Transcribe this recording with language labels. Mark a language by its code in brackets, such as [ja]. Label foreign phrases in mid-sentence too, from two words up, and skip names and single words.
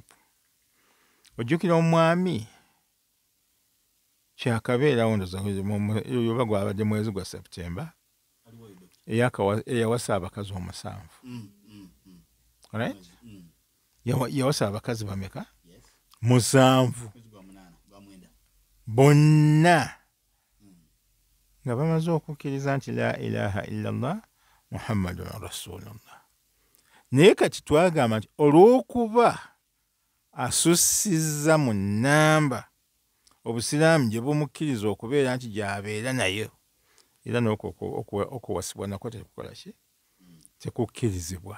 [lg] Ojjukira omwami kyakabeerawo ndoza oba gwabadde mwezi gwa Septemba eyawasa abakazi 7. Alright? Yawasa abakazi bameka? 7. Bonna nga bamaze okukkiriza nti [ar] لا إله إلا الله محمد رسول الله. [lg] Naye kati twagamba nti olw'okuba asussizza mu nnamba Obusiraamu gye bumukkiriza okubeera nti gy'abeera nayo, era n'okuwasibwa nako tekukola ki? Tekukkirizibwa.